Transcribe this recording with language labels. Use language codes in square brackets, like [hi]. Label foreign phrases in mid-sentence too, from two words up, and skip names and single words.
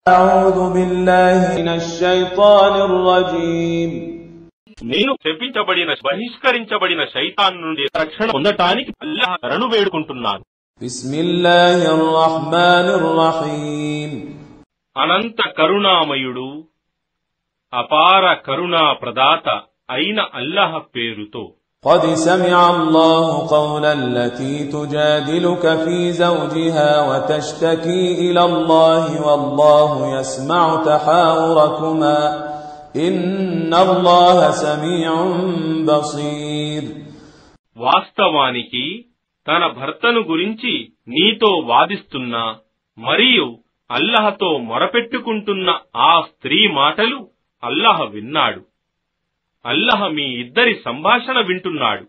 [ar] أعوذ بالله من الشيطان الرجيم [te] నేను శపించబడిన బహిష్కరించబడిన శైతాన్ నుండి రక్షణ పొందటానికి అల్లాహ్ శరణు వేడుకుంటున్నాను. [ar] بسم الله الرحمن الرحيم. [te] అనంత కరుణామయుడు అపార కరుణా ప్రదాత అయిన అల్లాహ్ పేరుతో. [ar] قد سمع الله قول التي تجادلك في زوجها وتشتكي إلى الله والله يسمع تحاوركما إن الله سميع بصير. [te] వాస్తవానికి తన భర్తను గురించి నీతో వాదిస్తున్న మరియు అల్లాహ్తో మొరపెట్టుకుంటున్న ఆ స్త్రీ మాటలు అల్లాహ్ విన్నాడు. అల్లాహ్ మీ ఇద్దరి సంభాషణ వింటున్నాడు.